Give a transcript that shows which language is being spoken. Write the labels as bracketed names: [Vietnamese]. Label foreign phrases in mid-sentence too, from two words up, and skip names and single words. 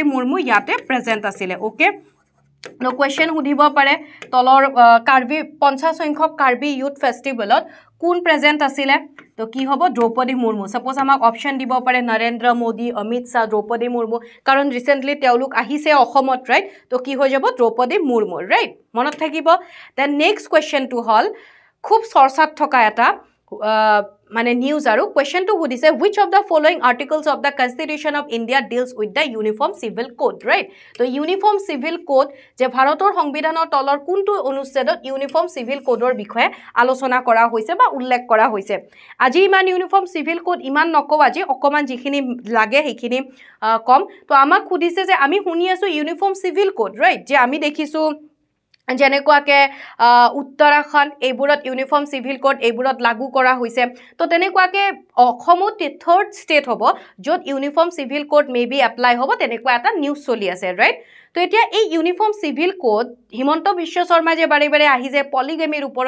[Assamese] মুৰ্মু ইয়াতে প্ৰেজেন্ট আছিলে [English] okay no question [Assamese] সুধিব পাৰে তলৰ কাৰ্বি 50 সংখ্যক কাৰ্বি ইউথ ফেষ্টিভেলত কোন প্ৰেজেন্ট আছিলে তো কি হ'ব দ্ৰৌপদী মুৰ্মু সাপোজ আমাক অপচন দিব পাৰে নৰেন্দ্ৰ মোদী অমিত শাহ দ্ৰৌপদী মুৰ্মু কাৰণ ৰিসেন্টলি তেওঁলোক আহিছে অসমত ৰাইট তো কি হৈ যাব দ্ৰৌপদী মুৰ্মু ৰাইট মনত থাকিব [English] then next question [Assamese] হল খুব চৰ্চাত থকা এটা মানে নিউজ আৰু কোৱেশ্চনটো সুধিছে [English] which of the following articles of the constitution of India deals with the uniform civil code right [Assamese] তো [English] uniform civil code [Assamese] যে ভাৰতৰ সংবিধানৰ তলৰ কোনটো অনুচ্ছেদত [English] uniform civil codeৰ [Assamese] বিষয়ে আলোচনা কৰা হৈছে বা উল্লেখ কৰা হৈছে আজি ইমান [English] uniform civil code [Assamese] ইমান নকও আজি অকমান যিখিনি লাগে সেইখিনি কম তো আমাক সুধিছে যে আমি শুনি আছো [English] uniform civil code right [Assamese] যে আমি দেখিছো যেনেকুৱাকে উত্তৰাখণ্ড এইবোৰত [English] uniform civil code [Assamese] এইবোৰত লাগু কৰা হৈছে তো তেনেকুৱাকে অসমত [English] third state [Assamese] হ'ব য'ত ইউনিফৰ্ম [English] civil code maybe apply [Assamese] হ'ব তেনেকুৱা এটা নিউজ চলি আছে ৰাইট তো এতিয়া এই [English] uniform civil code [Assamese] হিমন্ত বিশ্ব শৰ্মা যে বাৰে বাৰে আহি যে পলিগেমিৰ ওপৰত